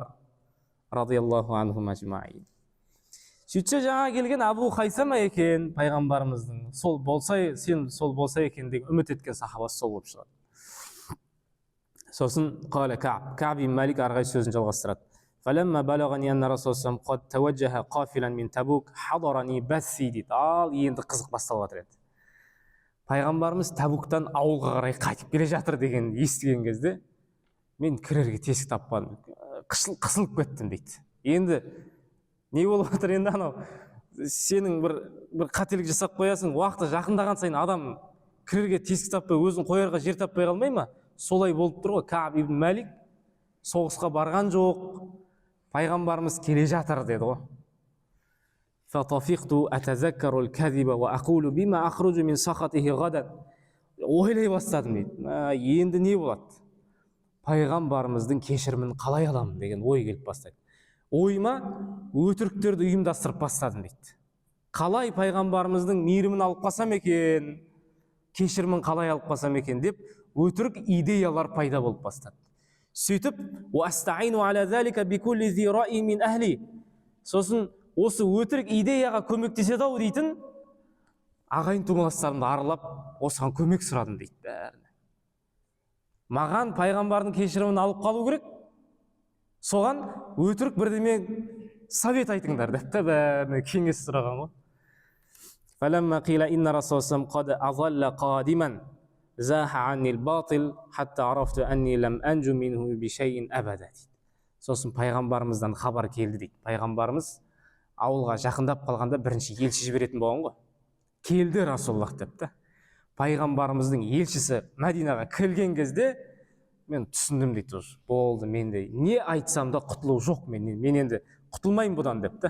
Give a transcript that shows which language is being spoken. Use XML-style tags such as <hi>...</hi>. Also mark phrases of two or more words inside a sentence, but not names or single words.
<ar>رضي الله عنه أجمعين.</ar> <kk>Сөйтсе жаңа келген Абу Хайсама екен, пайғамбарымыздың. Сен сол болса екен деген үміт еткен сахабасы сол болып шығады. Сосын қала Кааб ибн Малик арғай сөзін жалғастырады.</kk> <ar>فلما بلغني أن رسول الله قد توجه قافلا من تبوك حضرني بثي дейді.</ar> <kk>Енді қызық басталып жатыр еді. Пайғамбарымыз Табуктан ауылға қарай қайтып келе жатыр деген естіген кезде мен кірерге тесік таппадым. Қысылып кеттім дейді. Енді не болып жатыр енді сенің бір қателік жасап қоясың, уақыты жақындаған сайын адам кірерге тесік таппай, өзін қоярға жер таппай қалмай ма? Солай болып тұр ғой. Кааб ибн Малик соғысқа барған жоқ, пайғамбарымыз келе жатыр деді ғой.</kk> <ar>فطفقت أتذكر الكذب وأقول بما أخرج من سخطه غدا.</ar> <kk>Ойлай бастадым дейді. Енді не болады? Пайғамбарымыздың кешірімін қалай аламын деген ой келіп бастайды. Ойыма өтіріктерді ұйымдастырып бастадым дейді. Қалай пайғамбарымыздың мейірімін алып қалсам екен, кешірімін қалай алып қалсам екен деп өтірік идеялар пайда болып бастады. Сөйтіп,</kk> <ar>وَأَسْتَعِينُ عَلَى ذَلِكَ بِكُلِّ ذِي رَأْيٍ مِنْ أَهْلِي.</ar> <kk>Сосын осы өтірік идеяға көмектеседі-ау дейтін ағайын туғанастарымды аралап, осыған көмек сұрадым дейді бәріне. Маған пайғамбардың кешірімін алып қалу керек, соған өтірік бірдеме совет айтыңдар деп бәріне кеңес сұраған ғой.</kk> <ar>فَلَمَّا قِيلَ إِنَّ رَسُولَ اللَّهِ قَدْ أَظَلَّ قَادِمًا زَاحَ عَنِّي الْبَاطِلِ حَتَّى عَرَفْتُ أَنِّي لَمْ أَنْجُ مِنْهُ بِشَيْءٍ أَبَدًا.</ar> <kk>Сосын пайғамбарымыздан хабар келді дейді. Пайғамбарымыз ауылға жақындап қалғанда бірінші елші жіберетін болған ғой. Келді Расулаллах депті. Пайғамбарымыздың елшісі Мәдинаға келген кезде мен түсіндім дейді. Болды, менде не айтсам да құтылу жоқ, мен енді құтылмайым бұдан депті.</kk>